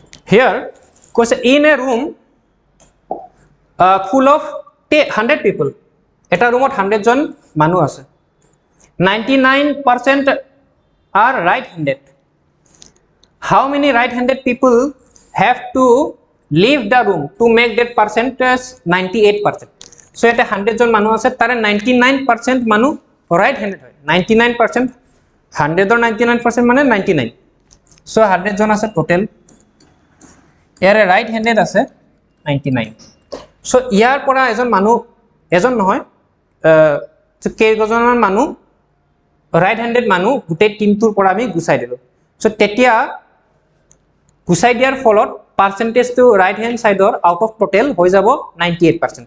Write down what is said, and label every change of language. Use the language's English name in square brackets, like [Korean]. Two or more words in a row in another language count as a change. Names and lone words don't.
[English] here কৈছে in a room full of 100 people, [Assamese] এটা রুমত 100 জন মানুহ আছে, 99% [English] are right handed. How many right handed people have to leave the room to make that percentage 98%? [Assamese] So এটা 100 জন মানুহ আছে, তাৰে 99% মানুহ [English] right handed [Assamese] হয়, 99% 100 or 99% মানে 99, so 100 জন আছে total, ইয়াৰে [English] right handed [Assamese] আছে 99. so ইয়াৰ পৰা এজন মানুহ, এজন নহয় কেইজনমান মানুহ [English] right handed [Assamese] মানুহ গোটেই টিমটোৰ পৰা আমি গুচাই দিলো, so তেতিয়া গুচাই দিয়াৰ ফলত পাৰ্চেন্টেজটো [English] right hand side out of total [Assamese] হৈ যাব 98%.